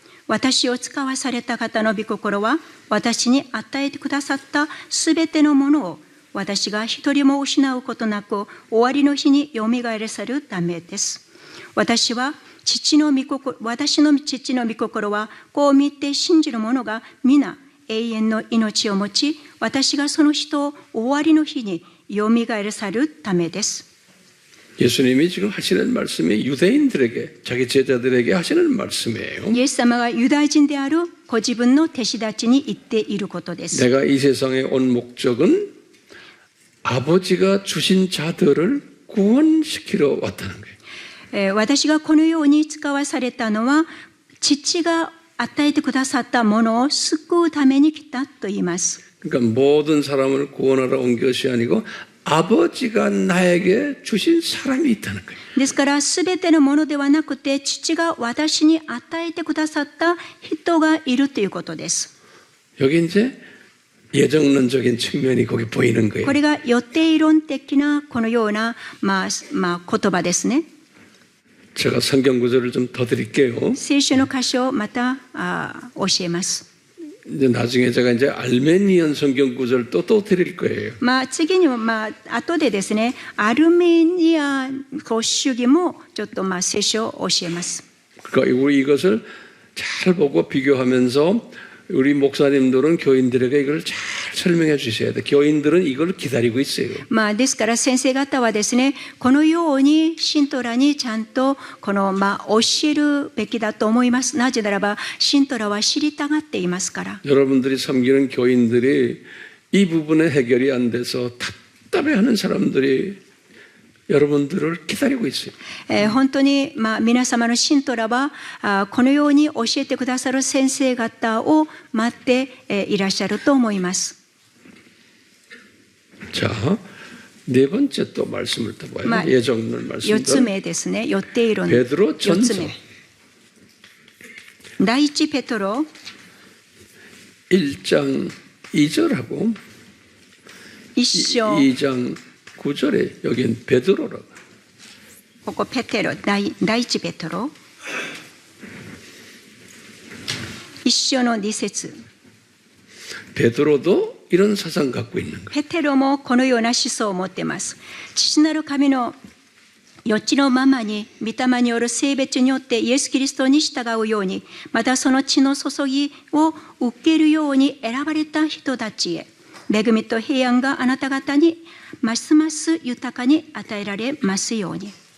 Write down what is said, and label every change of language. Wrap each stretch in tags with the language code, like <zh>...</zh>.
<ja>私を使わされた方の御心は、私に与えてくださったすべてのものを、私が一人も失うことなく、終わりの日によみがえらせるためです。私の父の御心は、こう見て信じる者が皆永遠の命を持ち、私がその人を終わりの日によみがえらせるためです。</ja> <ko>예수님이 지금 하시는 말씀이 유대인들에게, 자기 제자들에게 하시는 말씀이에요.</ko> <ja>イエス様がユダヤ人であるご自分の弟子たちに言っていることです。</ja> <ko>내가 이 세상에 온 목적은 아버지가 주신 자들을 구원시키러 왔다는 거예요.</ko> <ja>私がこのように使わされたのは、父が与えてくださったものを救うために来たと言います。</ja> <ko>그러니까 모든 사람을 구원하러 온 것이 아니고 아버지가 나에게 주신 사람이 있다는 거예요.</ko> <ja>ですからすべてのものではなくて、父が私に与えてくださった人がいるということです。</ja> <ko>여기 이제 예정론적인 측면이 거기 보이는 거예요.</ko> <ja>これが予定論的なこのような、言葉ですね。</ja> <ko>제가 성경 구절을 좀 더 드릴게요.</ko> <ja>聖書の箇所をまた教えます。</ja> <ko>이제 나중에 제가 이제 알메니안 성경 구절도 또 드릴 거예요.</ko> <ja>次にも後でですね、アルメニア主義もちょっと聖書を教えます。</ja> <ko>그러니까 우리 이것을 잘 보고 비교하면서 우리 목사님들은 교인들에게 이걸 잘 설명해 주셔야 돼. 교인들은 이걸 기다리고 있어요.</ko> <ja>ですから先生方はですね、このように信徒らにちゃんとこの教えるべきだと思います。なぜならば信徒らは知りたがっていますから。</ja> <ko>여러분들이 섬기는 교인들이 이 부분에 해결이 안 돼서 답답해하는 사람들이 여러분들을 기다리고 있어요.</ko> <ja>本当に皆様の信徒らはこのように教えてくださる先生方を待っていらっしゃると思います。</ja> <ko>자, 네 번째 또 말씀을 또 봐요. 예정론</ko> <ja>4つ</ja> <ko>말씀들.</ko> <ja>目ですね。予定論</ja> <ko>베드로</ko> <ja>4つ</ja> <ko>전서</ko> <ja>目。第一ペトロ</ja> <ko>1장 2절하고</ko> <ja>1章</ja> <ko>2장 9절에 여긴 베드로라고.</ko> <ja>ここペテロ第一ペトロ1章の2節</ja> <ko>베드로도 이런 사상 갖고 있는 거예요.</ko> <ja>ペテロもこのような思想を持っています。父なる神の予知のままに御霊による性別によってイエス・キリストに従うように、またその血の注ぎを受けるように選ばれた人たちへ、恵みと平安があなた方にますます豊かに与えられますように。</ja>